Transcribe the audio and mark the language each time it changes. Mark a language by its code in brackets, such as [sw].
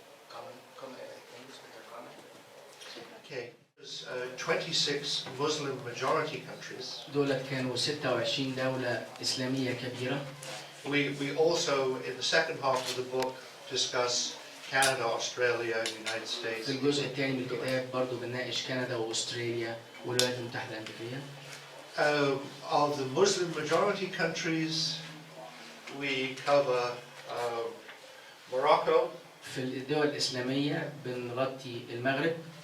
[en] Common things that are common. Okay. There's 26 Muslim majority countries. [ar] دول كانوا 26 دولة إسلامية كبيرة. [en] We also, in the second half of the book, discuss Canada, Australia, United States. [ar] في الجزء الثاني من الكتاب برضو بنناقش كندا وأستراليا والولايات المتحدة الأمريكية. [en] Of the Muslim majority countries, we cover Morocco, [ar] في الدول الإسلامية بنغطي المغرب،